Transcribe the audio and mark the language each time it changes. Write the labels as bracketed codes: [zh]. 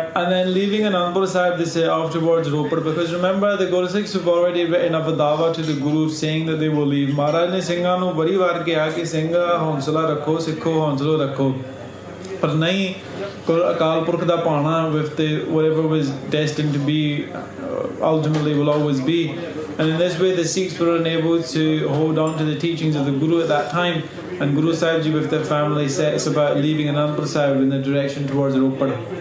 [en] And then leaving Anandpur Sahib, they say afterwards Ropad, because remember the Guru Sikhs have already written up a dawa to the Guru saying that they will leave. [pa] Maharaj ਨੇ ਸਿੰਘਾਂ ਨੂੰ ਬੜੀ ਵਾਰ ਕਿਹਾ ਕਿ ਸਿੰਘ ਹੌਂਸਲਾ ਰੱਖੋ, ਸਿੱਖੋ, ਹੌਂਸਲਾ ਰੱਖੋ, ਪਰ ਨਹੀਂ ਅਕਾਲ ਪੁਰਖ ਦਾ ਪਾਣਾ [en] with the whatever was destined to be ultimately will always be. And in this way the Sikhs were unable to hold on to the teachings of the Guru at that time, and Guru Sahib Ji with their family sets about leaving Anandpur Sahib in the direction towards Ropad.